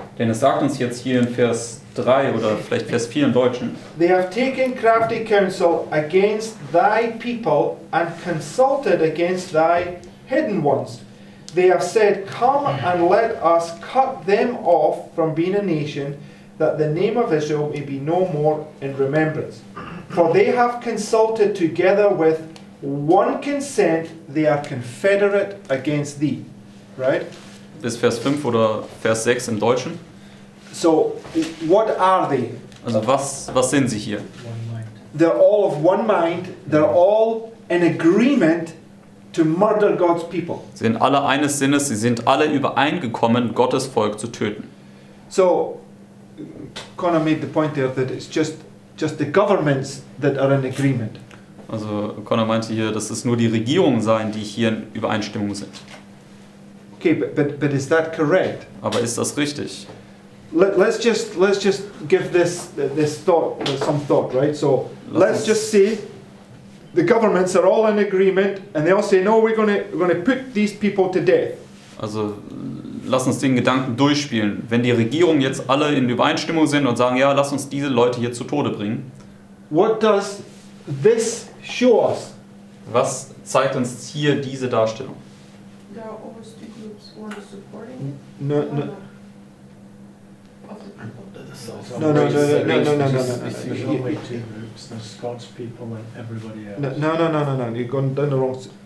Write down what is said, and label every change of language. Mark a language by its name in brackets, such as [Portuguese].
[German] Denn es sagt uns jetzt hier in Vers 3 oder vielleicht Vers 4 im Deutschen, [English] "They have taken crafty counsel against thy people and consulted against thy hidden ones. They have said, Come and let us cut them off from being a nation, that the name of Israel may be no more in remembrance. For they have consulted together with one consent, they are confederate against thee." Right? [German] bis Vers 5 oder Vers 6 im Deutschen. [English] So, what are they? [German] Also was sind sie hier? [English] One mind. They're all of one mind, they're all in agreement to murder God's people. [German] Sie sind alle eines Sinnes, sie sind alle übereingekommen, Gottes Volk zu töten. [English] So, Connor made the point there that it's just the governments that are in agreement. [German] Also Connor meinte hier, dass es nur die Regierungen seien, die hier in Übereinstimmung sind. [English] Okay, but is that correct? [German] Aber ist das richtig? [English] Let's just give this thought some thought, right? So let's just say the governments are all in agreement, and they all say, no, we're going to put these people to death. [German] Also lass uns den Gedanken durchspielen. Wenn die Regierungen jetzt alle in Übereinstimmung sind und sagen, ja, lass uns diese Leute hier zu Tode bringen. [English] What does this show us? [German] Was zeigt uns hier diese Darstellung? [English] There are always two groups, one is supporting it, No, one no, of the people. no. There's only two groups. There's God's people and everybody else. No. You're going down the wrong.